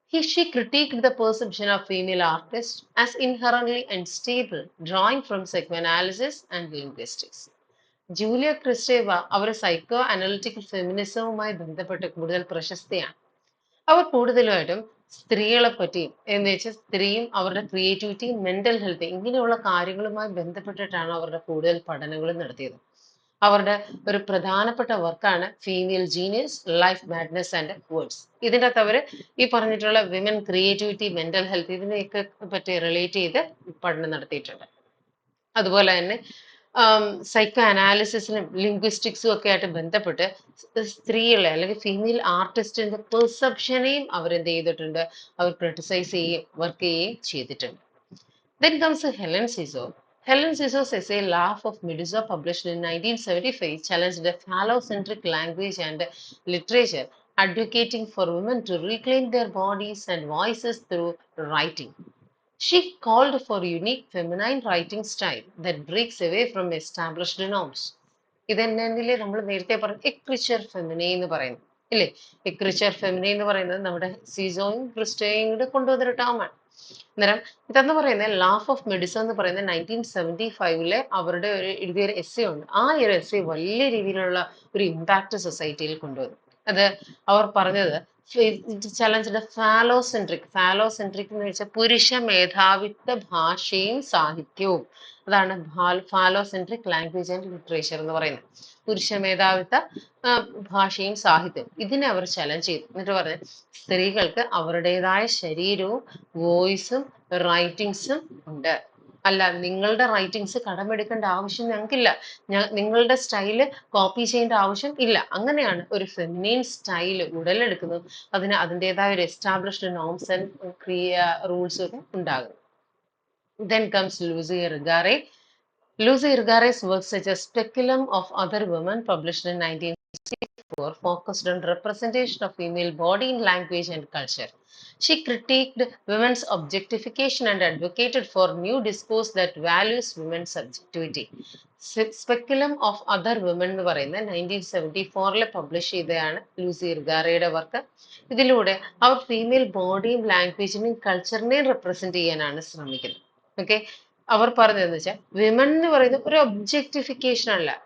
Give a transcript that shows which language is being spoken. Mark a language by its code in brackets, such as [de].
[en] She critiqued the perception of female artists as inherently unstable, drawing from psychoanalysis and linguistics. [ml] Julia ക്രിസ്റ്റേവ our psycho analytical ഫെമിനിസവുമായി ബന്ധപ്പെട്ട് കൂടുതൽ പ്രശസ്തിയാണ്. അവർ കൂടുതലായിട്ടും സ്ത്രീകളെ പറ്റിയും എന്ന് വെച്ചാൽ സ്ത്രീയും അവരുടെ ക്രിയേറ്റിവിറ്റിയും മെന്റൽ ഹെൽത്ത് ഇങ്ങനെയുള്ള കാര്യങ്ങളുമായി ബന്ധപ്പെട്ടിട്ടാണ് അവരുടെ കൂടുതൽ പഠനങ്ങൾ നടത്തിയത്. അവരുടെ ഒരു പ്രധാനപ്പെട്ട വർക്കാണ് female genius, life madness and words. ഇതിൻ്റെ അകത്ത് അവർ ഈ പറഞ്ഞിട്ടുള്ള വിമൻ ക്രിയേറ്റിവിറ്റി, മെന്റൽ ഹെൽത്ത് ഇതിനെയൊക്കെ പറ്റി റിലേറ്റ് ചെയ്ത് പഠനം നടത്തിയിട്ടുണ്ട്. അതുപോലെ തന്നെ സൈക്കോ അനാലിസിസിനും ലിംഗ്വിസ്റ്റിക്സും ഒക്കെ ആയിട്ട് ബന്ധപ്പെട്ട് സ്ത്രീകളെ അല്ലെങ്കിൽ ഫീമെയിൽ ആർട്ടിസ്റ്റിന്റെ പെർസെപ്ഷനെയും അവരെന്ത് ചെയ്തിട്ടുണ്ട്, അവർ ക്രിട്ടിസൈസ് ചെയ്യുകയും വർക്ക് ചെയ്യുകയും ചെയ്തിട്ടുണ്ട്. [en] Then comes Helen Ciso. Helen Ciso's essay Laugh of Medusa, published in 1975, challenged the phallocentric language and literature, advocating for women to reclaim their bodies and voices through writing. She called for a unique feminine writing style that breaks away from established norms. [ml] ഇത് തന്നെയല്ലേ നമ്മൾ നേരത്തെ പറഞ്ഞ എക്രിച്ചർ ഫെമിനെ എന്ന് പറയുന്നത് ഇല്ലേ? എക്രിച്ചർ ഫെമിനെ എന്ന് പറയുന്നത് നമ്മുടെ സീസോയും ക്രിസ്റ്റോയും കൂടെ കൊണ്ടുവന്നൊരു ടേമാണ്. അന്നേരം ഇതെന്ന് പറയുന്നത് ലാഫ് ഓഫ് മെഡിസൺ എന്ന് പറയുന്നത് 1975 അവരുടെ ഒരു എഴുതിയൊരു എസ്സേ ഉണ്ട്. ആ ഒരു എസ്സേ വലിയ രീതിയിലുള്ള ഒരു ഇമ്പാക്ട് സൊസൈറ്റിയിൽ കൊണ്ടുവന്നു. അത് അവർ പറഞ്ഞത് ചലഞ്ചിന്റെ ഫാലോസെൻട്രിക് എന്ന് വെച്ചാൽ പുരുഷ മേധാവിത്വ ഭാഷയും സാഹിത്യവും. അതാണ് [en] phallocentric language and literature [ml] എന്ന് പറയുന്നത്. പുരുഷ മേധാവിത്വ ഭാഷയും സാഹിത്യവും ഇതിനെ അവർ ചലഞ്ച് ചെയ്തു. എന്നിട്ട് പറഞ്ഞു സ്ത്രീകൾക്ക് അവരുടേതായ ശരീരവും വോയിസും റൈറ്റിങ്സും ഉണ്ട്. അല്ല, നിങ്ങളുടെ റൈറ്റിങ്സ് കടമെടുക്കേണ്ട ആവശ്യം ഞങ്ങൾക്കില്ല, നിങ്ങളുടെ സ്റ്റൈല് കോപ്പി ചെയ്യേണ്ട ആവശ്യം ഇല്ല. അങ്ങനെയാണ് ഒരു ഫെമിനൈൻ സ്റ്റൈൽ ഉടലെടുക്കുന്നത്. അതിന് അതിൻ്റെതായ ഒരു എസ്റ്റാബ്ലിഷ്ഡ് നോംസ് ആൻഡ് റൂൾസും ഒക്കെ ഉണ്ടാകും. [en] Then comes Lucy Irigaray. Lucy Irigaray's works such as Speculum of Other Women, published in 1964, focused on representation of female body in language and culture. She critiqued women's objectification and advocated for new discourse that values women's subjectivity. [ml] Speculum of Other Women എന്ന് പറയുന്നത് 1974 publish ചെയ്തതാണ് Lucy ഇർഗാറയുടെ work. ഇതിലൂടെ അവർ female ബോഡിയും ലാംഗ്വേജിനെയും കൾച്ചറിനെയും represent ചെയ്യാനാണ് ശ്രമിക്കുന്നത്. Okay, അവർ പറഞ്ഞതെന്ന് വെച്ചാൽ women എന്ന് പറയുന്നത് ഒരു ഒബ്ജക്ടിഫിക്കേഷൻ അല്ല.